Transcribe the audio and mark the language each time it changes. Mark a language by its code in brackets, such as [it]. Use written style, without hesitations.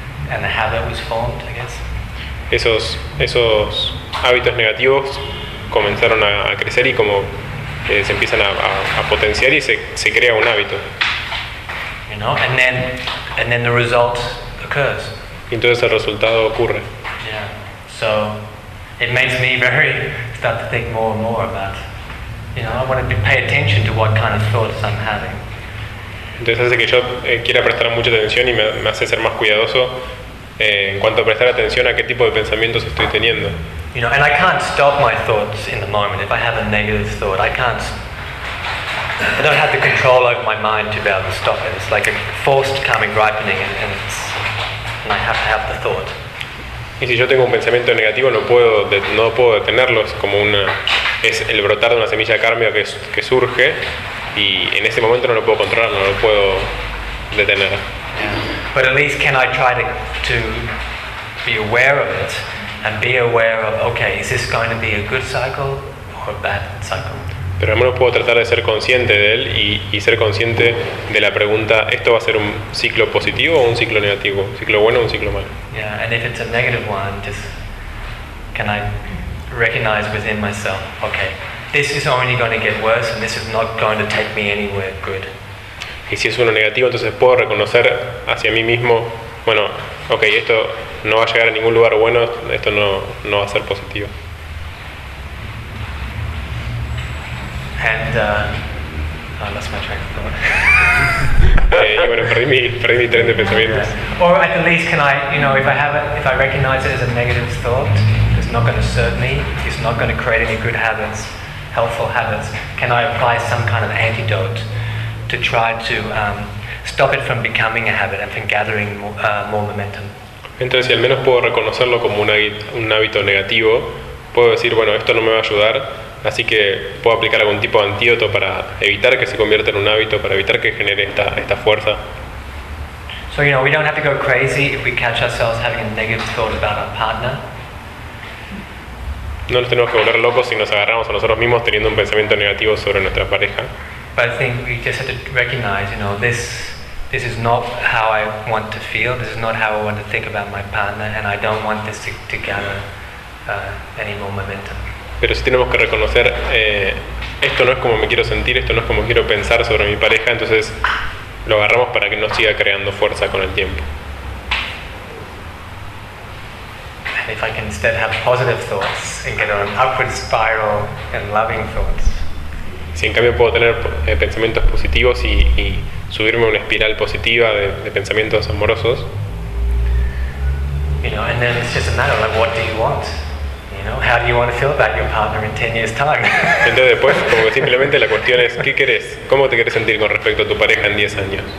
[en] And the habit was formed, I guess. [es] Esos hábitos negativos comenzaron a crecer y como se empiezan a potenciar y se crea un hábito. [en] You know, and then the result occurs. [es] Y entonces el resultado ocurre. [en] Yeah. So it makes me very start to think more and more about, you know, I want to pay attention to what kind of thoughts I'm having. [es] Entonces hace que yo quiera prestar mucha atención y me hace ser más cuidadoso en cuanto a prestar atención a qué tipo de pensamientos estoy teniendo. [en] You know, and I can't stop my thoughts in the moment. If I have a negative thought, I don't have the control over my mind to be able to stop it. It's like a forced coming ripening, and I have to have the thought. [es] Y si yo tengo un pensamiento negativo, no puedo detenerlo. Es como es el brotar de una semilla kármica que surge. Y en ese momento no lo puedo controlar, no lo puedo detener. [en] But at least can I try to be aware of it and be aware of, okay, is this going to be a good cycle or a bad cycle? [es] Pero al menos puedo tratar de ser consciente de él y ser consciente de la pregunta, ¿esto va a ser un ciclo positivo o un ciclo negativo? ¿Un ciclo bueno o un ciclo malo? [en] Yeah, and if it's a negative one, just can I recognize within myself, okay, this is only going to get worse and this is not going to take me anywhere good. [es] Y si es uno negativo, entonces puedo reconocer hacia mí mismo, bueno, okay, esto no va a llegar a ningún lugar bueno, esto no va a ser positivo. [en] And I lost my train of thought. [es] Bueno, perdí mi tren de pensamientos. [en] Or at least can I, you know, if I recognize it as a negative thought, it's not going to serve me, it's not going to create any good habits. Helpful habits. Can I apply some kind of antidote to try to stop it from becoming a habit and from gathering more momentum? [es] Entonces, si al menos puedo reconocerlo como un hábito negativo, puedo decir, bueno, esto no me va a ayudar, así que puedo aplicar algún tipo de antídoto para evitar que se convierta en un hábito, para evitar que genere esta fuerza. [en] So, you know, we don't have to go crazy if we catch ourselves having a negative thought about our partner. [es] No nos tenemos que volver locos si nos agarramos a nosotros mismos teniendo un pensamiento negativo sobre nuestra pareja. [en] But I think we just have to recognize, you know, this is not how I want to feel, this is not how I want to think about my partner, and I don't want this to gather any more momentum. [es] Pero sí tenemos que reconocer, esto no es como me quiero sentir, esto no es como quiero pensar sobre mi pareja, entonces lo agarramos para que no siga creando fuerza con el tiempo. [en] If I can instead have positive thoughts and get an upward spiral and loving thoughts. [es] Si en cambio puedo tener pensamientos positivos y subirme a una espiral positiva de pensamientos amorosos. [en] You know, and then it's just a matter of like, what do you want? You know, how do you want to feel about your partner in 10 years' time? [es] Entonces después, como que simplemente la cuestión es, ¿qué quieres? ¿Cómo te quieres sentir con respecto a tu pareja en 10 años?